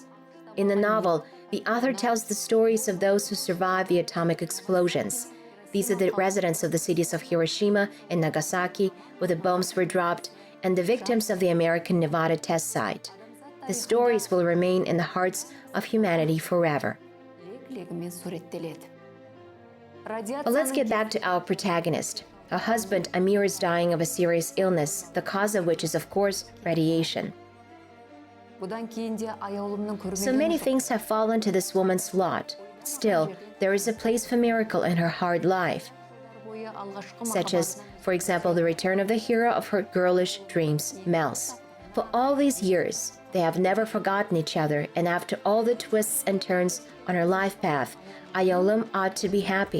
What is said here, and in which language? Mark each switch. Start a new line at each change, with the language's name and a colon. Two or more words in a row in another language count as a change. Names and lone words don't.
English: In the novel, the author tells the stories of those who survived the atomic explosions. These are the residents of the cities of Hiroshima and Nagasaki, where the bombs were dropped, and the victims of the American Nevada test site. The stories will remain in the hearts of humanity forever.
Kazakh: легімен суреттеледі.
English: But let's get back to our protagonist. Her husband, Amir, is dying of a serious illness, the cause of which is, of course, radiation.
Kazakh: Бұдан кейін де Ayolumның
English: So many things have fallen to this woman's lot. Still, there is a place for miracle in her hard life, such as, for example, the return of the hero of her girlish dreams, Mels. For all these years, they have never forgotten each other, and after all the twists and turns on her life path, Ayolum ought to be happy.